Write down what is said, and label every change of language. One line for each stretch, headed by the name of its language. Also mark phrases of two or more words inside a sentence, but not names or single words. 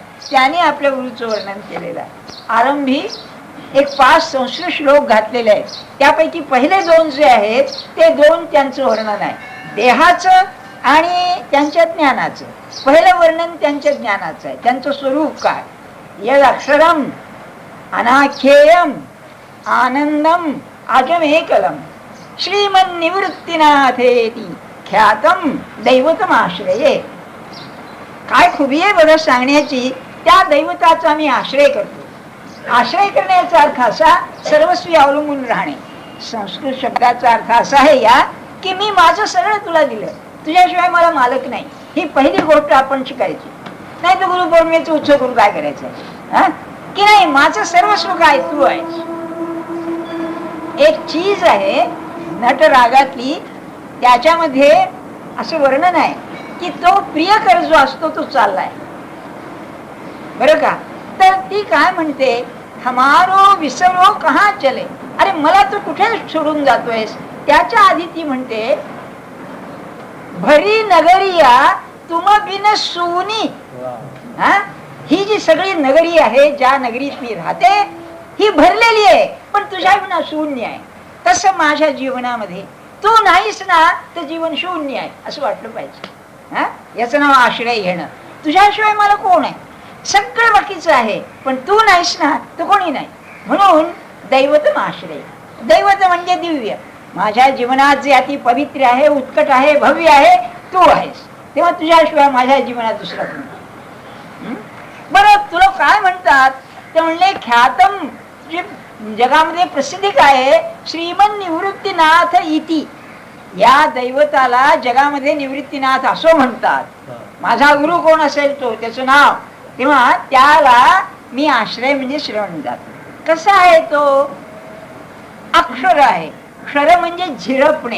Marathi: त्याने आपल्या गुरुचं वर्णन केलेलं आहे. आरंभी एक 5 संस्कृत श्लोक घातलेले आहेत. त्यापैकी पहिले 2 जे आहेत ते 2 त्यांचं वर्णन आहे, देहाचं आणि त्यांच्या ज्ञानाचं. पहिलं वर्णन त्यांच्या ज्ञानाचं आहे, त्यांचं स्वरूप काय.
Sanskrit: यद अक्षरम अनाख्येयम आनंदम अजमेकलम श्रीमन निवृत्तीनाथेति ख्यातम दैवतम आश्रये.
Marathi: काय खुबी आहे बरं सांगण्याची. त्या दैवताचा मी आश्रय करतो. आश्रय करण्याचा अर्थ असा सर्वस्वी अवलंबून राहणे. संस्कृत शब्दाचा अर्थ असा आहे या की मी माझं सगळं तुला दिलं, तुझ्याशिवाय मला मालक नाही. ही पहिली गोष्ट आपण शिकायची. नाही तर गुरुपौर्णिमेचं उत्सव करून काय करायचं की नाही, माझं सर्वस्व काय तू आहेस. एक चीज आहे नट रागातली, त्याच्यामध्ये असं वर्णन आहे की तो प्रियकर जो असतो तो चाललाय. बरं का? तर ती काय म्हणते,
Hindi: हमारो विसरो कहा चले.
Marathi: अरे मला तू कुठे सोडून जातोयस. त्याच्या आधी ती म्हणते
Hindi: भरी नगरिया तुम बिन सुनी.
Marathi: ही जी सगळी नगरी आहे, ज्या नगरीत मी राहते ही भरलेली आहे, पण तुझ्या विना शून्य आहे. तसं माझ्या जीवनामध्ये तू नाहीस ना तर जीवन शून्य आहे असं वाटलं पाहिजे. याचं नाव आश्रय घेणं. तुझ्याशिवाय मला कोण आहे, सगळं बाकीचं आहे, पण तू नाहीस ना तर कोणी नाही. म्हणून
Sanskrit: दैवतम आश्रय.
Marathi: दैवत म्हणजे दिव्य. माझ्या जीवनात जे अति पवित्र आहे, उत्कट आहे, भव्य आहे, तू आहेस. तेव्हा तुझ्याशिवाय माझ्या जीवनात दुसरा कोणी. बरं तुला काय म्हणतात ते म्हणले ख्यातम, जे जगामध्ये प्रसिद्धी काय आहे,
Sanskrit: श्रीमन निवृत्तीनाथ इति.
Marathi: या दैवताला जगामध्ये निवृत्तीनाथ असं म्हणतात. माझा गुरु कोण असेल तो, त्याचं नाव. तेव्हा त्याला मी आश्रय म्हणजे श्रवण जातो. कसा आहे तो, अक्षर आहे. क्षर म्हणजे झिरपणे.